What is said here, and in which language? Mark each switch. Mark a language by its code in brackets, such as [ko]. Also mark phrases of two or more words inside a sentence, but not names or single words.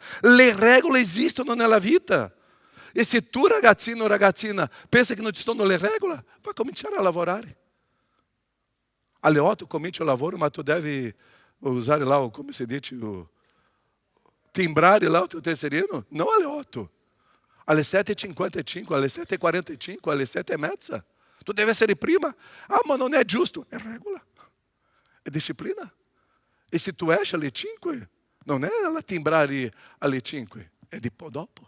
[it] Le regole esistono nella vita. E se tu, ragazzino o ragazzina, pensa che non ci sono le regole, vai cominciare a lavorare. Alle 8 cominci il lavoro, ma tu devi usare lá, come si dice, timbrare lá [pt] o teu [it] tesserino? Não alle 8. Alle 7h55, alle 7h45, alle 7h30. Tu deve essere prima. Ah, ma non è giusto. È regola. È disciplina. E se tu esci alle 5, non è la timbrare alle 5, è di po' dopo.